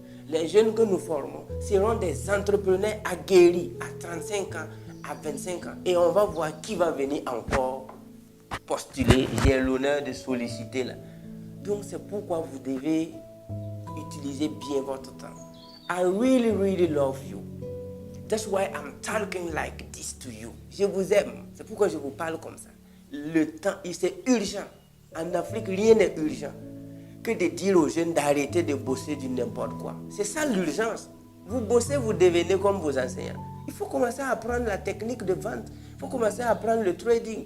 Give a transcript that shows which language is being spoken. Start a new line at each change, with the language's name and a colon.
French: Les jeunes que nous formons seront des entrepreneurs aguerris à 35 ans, à 25 ans. Et on va voir qui va venir encore postuler. J'ai l'honneur de solliciter là. Donc c'est pourquoi vous devez utiliser bien votre temps.
English: I really, really love you. That's why I'm talking like this to you.
French: Je vous aime. C'est pourquoi je vous parle comme ça. Le temps, c'est urgent. En Afrique, rien n'est urgent que de dire aux jeunes d'arrêter de bosser du n'importe quoi. C'est ça l'urgence. Vous bossez, vous devenez comme vos enseignants. Il faut commencer à apprendre la technique de vente. Il faut commencer à apprendre le trading.